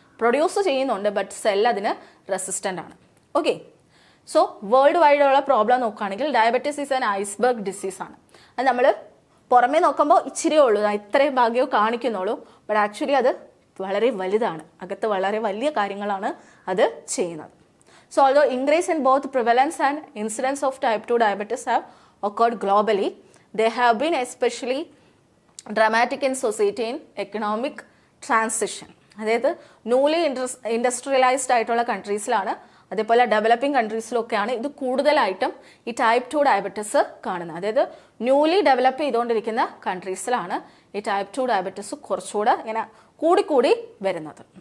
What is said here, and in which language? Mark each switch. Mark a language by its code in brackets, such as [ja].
[ml] Produce ചെയ്യുന്നുണ്ട് but cell അതിന് resistant ആണ്. ഓക്കെ, സോ വേൾഡ് വൈഡുള്ള പ്രോബ്ലം നോക്കുകയാണെങ്കിൽ [en] diabetes is an iceberg disease [ml] ആണ്. അത് നമ്മൾ പുറമേ നോക്കുമ്പോൾ ഇച്ചിരിയേ ഉള്ളൂ, ഇത്രയും ഭാഗ്യവും കാണിക്കുന്നുള്ളൂ. ബട്ട് ആക്ച്വലി അത് വളരെ വലുതാണ്. അകത്ത് വളരെ വലിയ കാര്യങ്ങളാണ് അത് ചെയ്യുന്നത്. [en] So although increase in both prevalence and incidence of type 2 diabetes have occurred globally. They have been especially dramatic in society in economic transition. [ml] അതായത് ന്യൂലി ഇൻഡസ്ട്രിയലൈസ്ഡ് ആയിട്ടുള്ള കൺട്രീസിലാണ്, അതേപോലെ ഡെവലപ്പിംഗ് കൺട്രീസിലൊക്കെയാണ് ഇത് കൂടുതലായിട്ടും ഈ ടൈപ്പ് 2 ഡയബറ്റിസ് കാണുന്നത്. അതായത് ന്യൂലി ഡെവലപ്പ് ചെയ്തുകൊണ്ടിരിക്കുന്ന കൺട്രീസിലാണ് ഈ ടൈപ്പ് 2 ഡയബറ്റിസ് കുറച്ചുകൂടെ ഇങ്ങനെ കൂടിക്കൂടി വരുന്നത്.